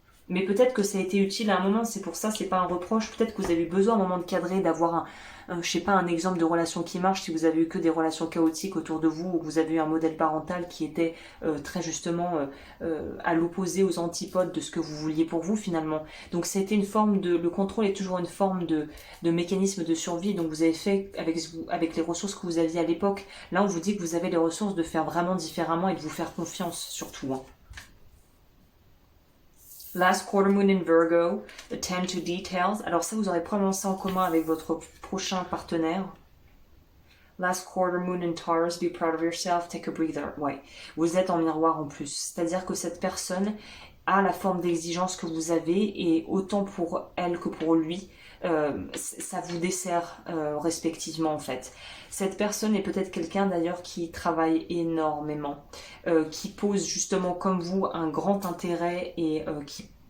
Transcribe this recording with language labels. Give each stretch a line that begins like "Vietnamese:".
French: Mais peut-être que ça a été utile à un moment, c'est pour ça, c'est pas un reproche. Peut-être que vous avez eu besoin à un moment de cadrer, d'avoir je sais pas, un exemple de relation qui marche, si vous avez eu que des relations chaotiques autour de vous, ou que vous avez eu un modèle parental qui était très justement à l'opposé, aux antipodes de ce que vous vouliez pour vous finalement. Donc c'était une forme le contrôle est toujours une forme de mécanisme de survie, donc vous avez fait avec les ressources que vous aviez à l'époque. Là on vous dit que vous avez les ressources de faire vraiment différemment et de vous faire confiance surtout.
English: Last quarter moon in Virgo, attend to details.
French: Alors ça, vous aurez probablement ça en commun avec votre prochain partenaire.
English: Last quarter moon in Taurus, be proud of yourself, take a breather.
French: Ouais, vous êtes en miroir en plus. C'est-à-dire que cette personne a la forme d'exigence que vous avez, et autant pour elle que pour lui, ça vous dessert respectivement en fait. Cette personne est peut-être quelqu'un d'ailleurs qui travaille énormément, qui pose justement comme vous un grand intérêt, et qui